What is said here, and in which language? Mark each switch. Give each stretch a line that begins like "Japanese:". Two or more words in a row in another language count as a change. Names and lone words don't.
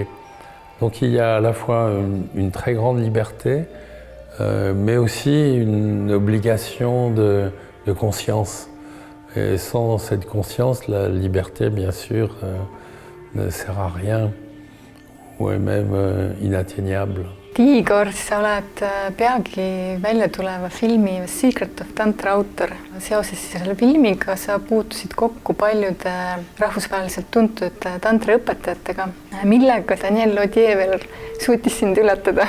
French: Donc il y a à la fois une très grande liberté, mais aussi une obligation de conscience. Et sans cette conscience, la liberté, bien sûr, ne sert à rien ou est même inatteignable.
Estonian: Igor, sa oled peagi välja tuleva filmi Secret of Tantra autor. Seoses selle filmiga sa puutusid kokku paljude rahvusvaheliselt tuntud tantraõpetajatega. Millega Daniel Lodiever suutis sind üllatada?